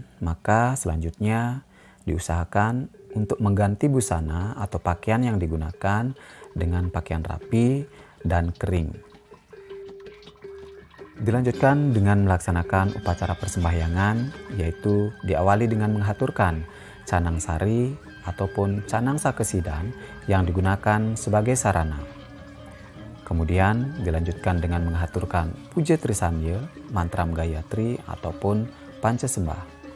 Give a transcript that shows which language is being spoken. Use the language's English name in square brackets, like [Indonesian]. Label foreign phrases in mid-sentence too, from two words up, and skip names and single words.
[Indonesian] maka selanjutnya diusahakan untuk mengganti busana atau pakaian yang digunakan dengan pakaian rapi dan kering. Dilanjutkan dengan melaksanakan upacara persembahyangan, yaitu diawali dengan menghaturkan canang sari ataupun canang sakesidang yang digunakan sebagai sarana. Kemudian dilanjutkan dengan menghaturkan puja trisamya, mantram gayatri ataupun pancasembah.